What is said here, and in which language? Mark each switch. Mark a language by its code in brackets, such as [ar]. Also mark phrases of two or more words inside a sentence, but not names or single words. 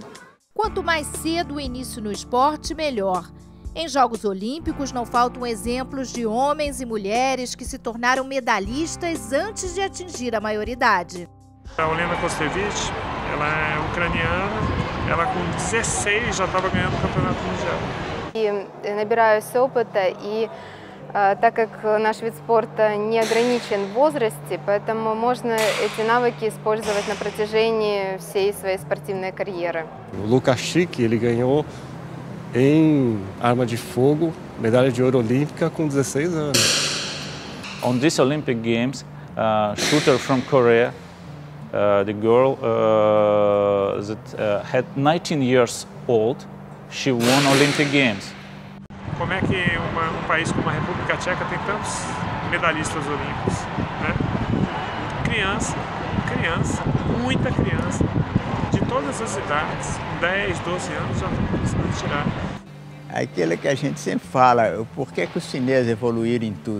[pt] Quanto mais cedo o início no esporte, melhor. Em Jogos Olímpicos não faltam exemplos de homens e mulheres que se tornaram medalhistas antes de atingir a maioridade. A Olena Kostevich, ela é ucraniana, ela com 16 já estava ganhando o campeonato mundial. [ru] И набираюсь опыта, и так как наш вид спорта не ограничен в возрасте, поэтому можно эти навыки использовать на протяжении всей своей спортивной карьеры. [pt] O Lucas Schick, ele ganhou em arma de fogo, medalha de ouro olímpica com 16 anos. [en] On these Olympic Games, shooter from Korea, the girl that had 19 years old, she won Olympic Games. [pt] Como é que um país como a República Tcheca tem tantos medalhistas olímpicos, né? Criança, muita criança, de todas as idades, 10, 12 anos já estão começando a tirar. Aquilo que a gente sempre fala, por que os chineses evoluíram em tudo?